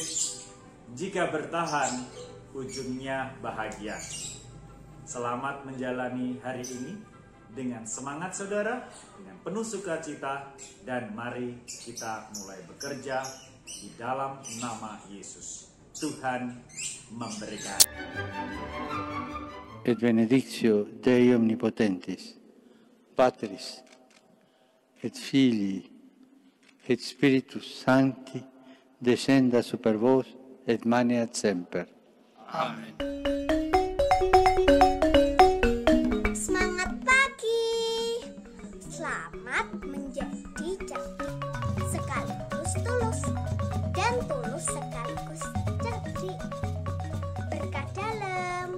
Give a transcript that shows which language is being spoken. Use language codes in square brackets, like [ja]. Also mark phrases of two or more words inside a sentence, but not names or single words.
[id] Jika bertahan, ujungnya bahagia. Selamat menjalani hari ini dengan semangat saudara, dengan penuh sukacita, dan mari kita mulai bekerja di dalam nama Yesus. Tuhan memberkati. [la] Et benedictio Dei omnipotentis, Patris, et Filii, et Spiritus Sancti, descenda super vos et maneat semper. Amen. [id] Semangat pagi. Selamat menjadi cerdik sekaligus tulus, dan tulus sekaligus cerdik. Berkah dalam.